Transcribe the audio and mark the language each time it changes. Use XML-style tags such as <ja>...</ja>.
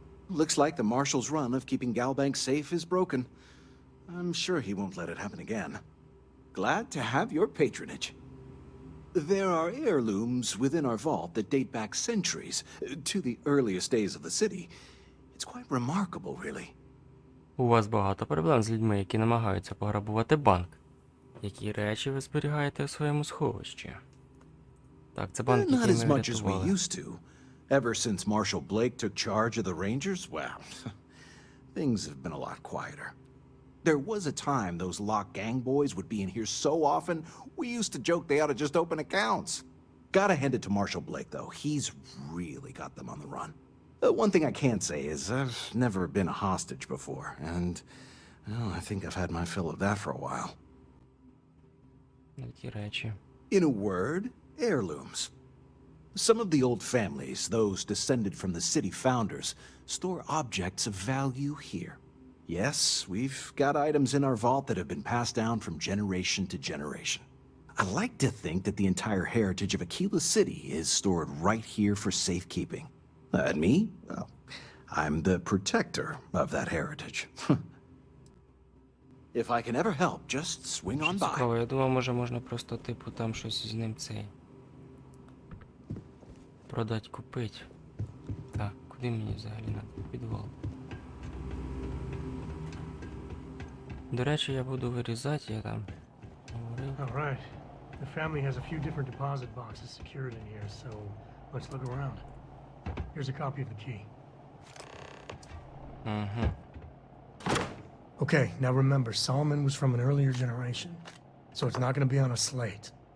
<en>looks like the Marshal's run of keeping Galbank safe is broken. I'm sure he won't let it happen again. Glad to have your patronage. There are heirlooms within our vault that date back centuries, to the earliest days of the city. It's quite remarkable, really.</en> <uk>У вас багато проблем з людьми, які намагаються пограбувати банк. Які речі ви зберігаєте у своєму сховищі? Так, це банк,</uk> <en>Not</en> <uk>який</uk> <en>as</en> <uk>ми</uk> <en>much as we</en> <uk>врятували.</uk> <en>used to. Ever since Marshal Blake took charge of the Rangers, well, things have been a lot quieter. There was a time those lock gang boys would be in here so often, we used to joke they ought to just open accounts. Gotta hand it to Marshal Blake, though. He's really got them on the run. One thing I can't say is I've never been a hostage before, and well, I think I've had my fill of that for a while. Які речі? In a word, heirlooms. Some of the old families, those descended from the city founders, store objects of value here. Yes, we've got items in our vault that have been passed down from generation to generation. I like to think that the entire heritage of Aquila City is stored right here for safekeeping. And me? Well, I'm the protector of that heritage. If I can ever help, just swing on by.</en> <uk>Цікаво, я думав, може можна просто, типу, там щось з ним цей...</uk> <ru>продать, купить.</ru> <uk>Так, куди мені взагалі</uk> <ru>надо?</ru> <uk>Підвал. До речі, я буду вирізати, я там говорив.</uk> <en>All right. The family has a few different deposit boxes secured in here, so let's look around. Here's a copy of the key. Угу. Okay, now remember, Solomon was from an earlier generation, so it's not going to be on a slate.</en>